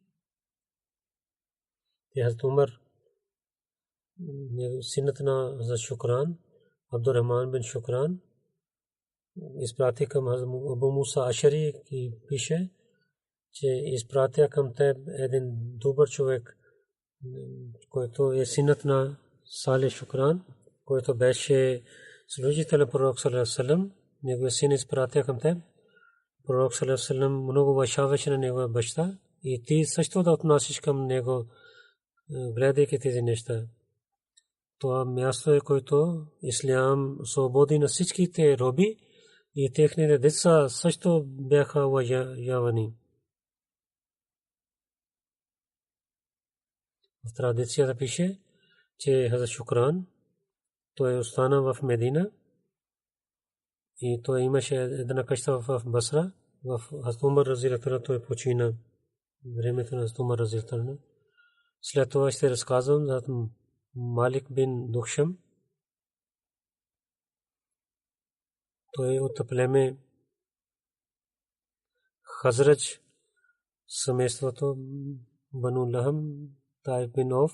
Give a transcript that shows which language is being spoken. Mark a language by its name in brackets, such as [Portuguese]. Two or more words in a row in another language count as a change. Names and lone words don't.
[Bulgarian] И Хазрат Умар, синът на за Шукран, Абдурахман бин Шукран, изпрати към Абу Муса Ашари и пише, че изпратя към теб един добър човек, който е синът на Сале Шукран, който беше служител на пророк [Arabic] صلى الله عليه وسلم. [Bulgarian] Неговият син изпратя към теб. Пророк [Arabic] صلى الله عليه وسلم [Bulgarian] много уважаваше на неговия баща и ти също да отнасиш към него, гледайки тези неща. Това място е, което ислям свободи на всичките роби и техните деца също бяха уважавани. В традицията пише, че Хазрат Шукран, той остана в Медина и той имаше една къща в Басра. В Хазрат Умар [Arabic] رضي الله عنه [Bulgarian] той почина времето на Хазрат Умар [Arabic] رضي الله عنه. [Bulgarian] След това ще разказвам за Малик бин Духшам. Той от племе Хазрач, семейството Бану Лахам, Таиф бин Оф.